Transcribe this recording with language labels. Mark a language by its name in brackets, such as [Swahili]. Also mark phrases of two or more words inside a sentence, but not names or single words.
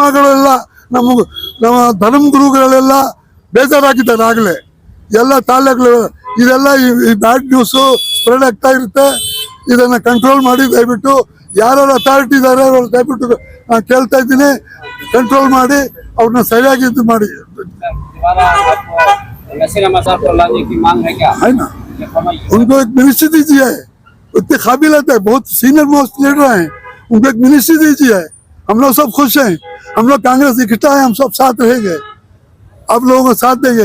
[Kannada] ನಾವು ಉಲ್ಮಾಗಳೆಲ್ಲ ನಮ್ಮ ಧರ್ಮ ಗುರುಗಳೆಲ್ಲ ಬೇಜಾರಾಗಿದ್ದಾರೆ ಎಲ್ಲ ತಾಲೂಕು ಇದೆಲ್ಲ ಈ [English] bad news spread [Kannada] ಆಗ್ತಾ ಇರುತ್ತೆ. ಇದನ್ನ ಕಂಟ್ರೋಲ್ ಮಾಡಿ ದಯವಿಟ್ಟು ಯಾರು ಅಥಾರಿಟಿ ಇದ್ದಾರೆ ಅವ್ರು ದಯವಿಟ್ಟು ನಾನು ಕೇಳ್ತಾ ಇದ್ದೀನಿ, ಕಂಟ್ರೋಲ್ ಮಾಡಿ ಅವ್ರನ್ನ ಸರಿಯಾಗಿ ಇದು ಮಾಡಿ. [Hindi] दोबारा आपको नसीर अहमद साहब को लाने की मांग है क्या? है ना, ये फरमाइए। उनको एक मिनिस्ट्री दीजिए, उतने काबिलियत है, बहुत [English] senior most leader [Hindi] हैं, उनको एक मिनिस्ट्री दीजिए. हम लोग सब खुश हैं, हम लोग कांग्रेस इकट्ठा है, हम सब साथ रहेंगे, आप लोगों को साथ देंगे.